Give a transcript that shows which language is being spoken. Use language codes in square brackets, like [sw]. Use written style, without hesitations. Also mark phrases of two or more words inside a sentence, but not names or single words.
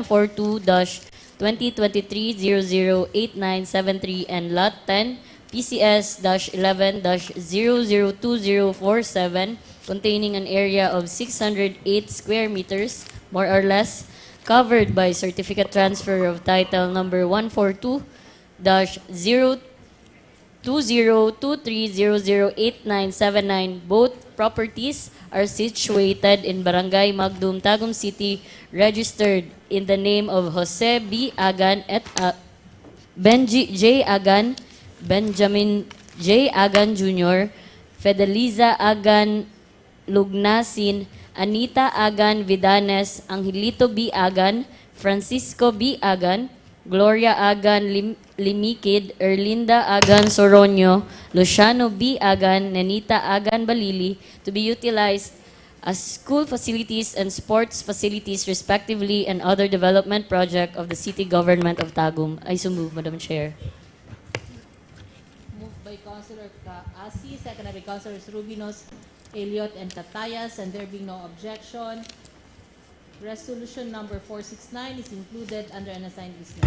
[en] 142-2023-008973 and Lot 10, PCS-11-002-047, containing an area of 608 square meters, more or less, covered by certificate transfer of title number 142-2023-008979. Both properties are situated in Barangay Magdum, Tagum City, registered in the name of Jose B. Agan et Benji J. Agan, Benjamin J. Agan Jr., Fedeliza Agan Lugnasin, Anita Agan Vidanes, Angelito B. Agan, Francisco B. Agan, Gloria Agan Limikid, Erlinda Agan Soronio, Luciano B. Agan, Nenita Agan Balili, to be utilized as school facilities and sports facilities respectively and other development project of the City Government of Tagum. I so move, Madam Chair. Moved by Councilor Kaasi, seconded by Councilors Rubinos, Elliot, and Catayas, and there being no objection, resolution number 469 is included under unassigned business.